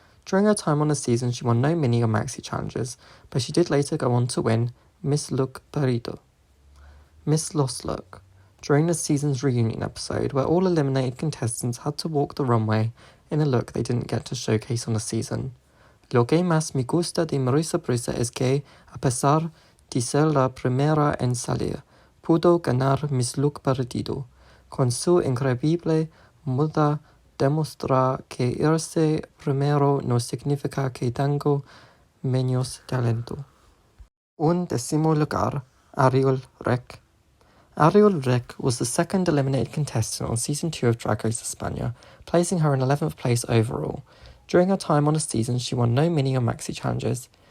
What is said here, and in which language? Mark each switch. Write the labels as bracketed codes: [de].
[en] During her time on the season, she won no mini or maxi challenges, but she did later go on to win Miss Look Perito. Miss Lost Look. During the season's reunion episode, where all eliminated contestants had to walk the runway in a look they didn't get to showcase on the season. [es] Lo que más me gusta de Marisa Prisa es que, a pesar de ser la primera en salir, pudo ganar Miss Look Perdido. Con su increíble muda demuestra que irse primero no significa que tengo menos talento. 11º lugar, Ariel Rec. [en] Ariel Rec was the second eliminated contestant on Season 2 of Drag Race España, placing her in 11th place overall. During her time on the season, she won no mini or maxi challenges.